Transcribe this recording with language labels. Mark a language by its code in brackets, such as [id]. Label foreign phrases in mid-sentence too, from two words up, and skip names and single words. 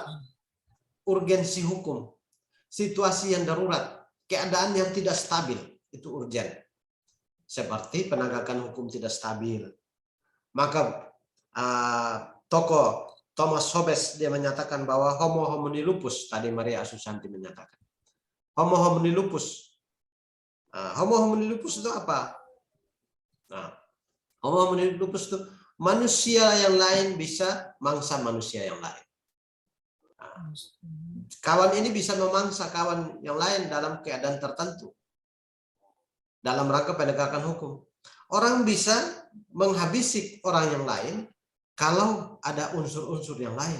[id] Urgensi hukum. Situasi yang darurat. Keadaan yang tidak stabil. Itu urgen. Seperti penegakan hukum tidak stabil. Maka tokoh Thomas Hobbes dia menyatakan bahwa [la] homo homini lupus, [id] tadi Maria Asusanti menyatakan. [la] Homo homini lupus. [id] Nah, [la] Homo homini lupus [id] itu apa? Nah, [la] Homo homini lupus [id] itu manusia yang lain bisa mangsa manusia yang lain. Kawan ini bisa memangsa kawan yang lain dalam keadaan tertentu. Dalam rangka penegakan hukum. Orang bisa menghabisi orang yang lain kalau ada unsur-unsur yang lain.